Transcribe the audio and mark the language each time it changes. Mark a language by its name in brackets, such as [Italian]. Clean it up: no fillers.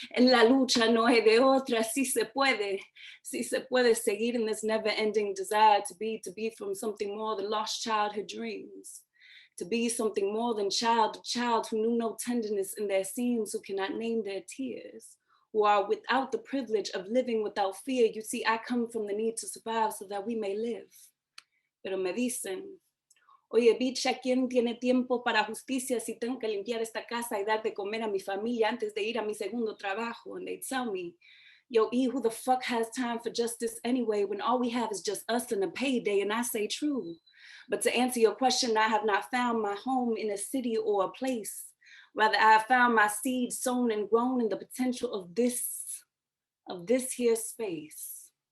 [Spanish] En la lucha no hay de otra, si se puede seguir [English] in this never-ending desire to be from something more than lost childhood dreams, to be something more than child who knew no tenderness in their seams, who cannot name their tears, who are without the privilege of living without fear. You see, I come from the need to survive so that we may live. [Spanish] Pero me dicen, oye, bicha, ¿quién tiene tiempo para justicia si tengo que limpiar esta casa y dar de comer a mi familia antes de ir a mi segundo trabajo? [English] And they tell me, yo, E, who the fuck has time for justice anyway when all we have is just us and a payday? And I say true. But to answer your question, I have not found my home in a city or a place. Rather, I have found my seed sown and grown in the potential of this here space.